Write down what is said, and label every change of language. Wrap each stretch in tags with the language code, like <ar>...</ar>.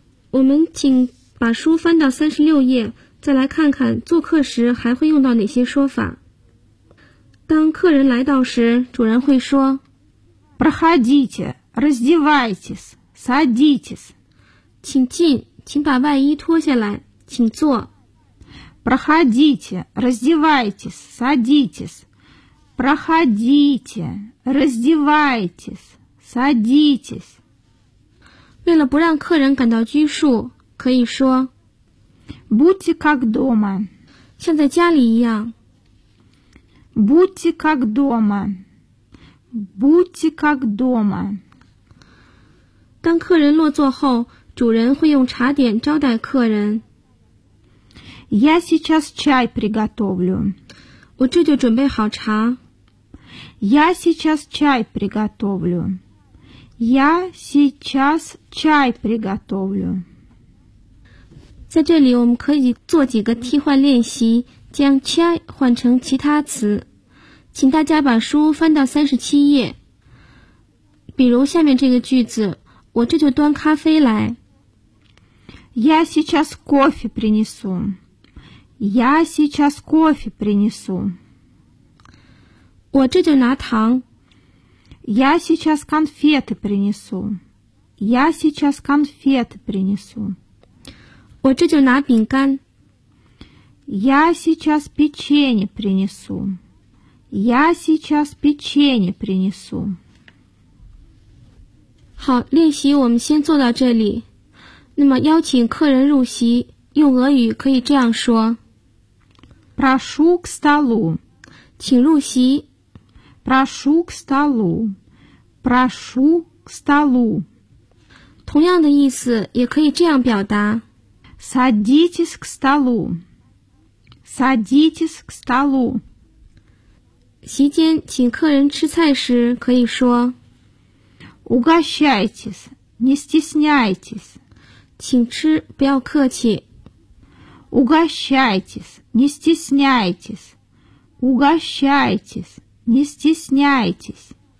<zh>我们请把书翻到36页，再来看看做客时还会用到哪些说法。当客人来到时，主人会说</zh> <ru>Проходите, раздевайтесь, садитесь.</ru> <zh>请进，请把外衣脱下来，请坐。</zh> <ru>Проходите, раздевайтесь, садитесь. Проходите, раздевайтесь, садитесь.</ru> <zh>为了不让客人感到拘束，可以说</zh> <ru>Будьте как дома.</ru> <zh>像在家里一样。</zh> <ru>Будьте как дома. Будьте как дома.</ru> <zh>当客人落座后，主人会用茶点招待客人。</zh> <ru>Я сейчас чай приготовлю.</ru> <zh>我这就准备好茶。</zh> <ru>Я сейчас чай приготовлю. Я сейчас чай приготовлю.</ru> <zh>在这里我们可以做几个替换练习，将 чай 换成其他词。请大家把书翻到37页。比如下面这个句子，我这就端咖啡来。</zh> <ru>Я сейчас кофе принесу. Я сейчас кофе принесу.</ru> <zh>我这就拿糖。</zh> <ru>Я сейчас конфеты принесу. Я сейчас конфеты принесу.</ru> <zh>我这就拿饼干。</zh> <ru>Я сейчас печенье принесу. Я сейчас печенье принесу.</ru> <zh>好，练习我们先做到这里。那么邀请客人入席，用俄语可以这样说。</zh> <ru>Прошу к столу.</ru> <zh>请入席。</zh> <ru>Прошу к столу. Прошу к столу.</ru> <zh>同样的意思也可以这样表达。</zh> <ru>Садитесь к столу. Садитесь к столу.</ru> <zh>席间请客人吃菜时可以说</zh> <ru>Угощайтесь, не стесняйтесь.</ru> <zh>请吃不要客气。</zh> <ru>Угощайтесь, не стесняйтесь. Угощайтесь, не стесняйтесь.</ru>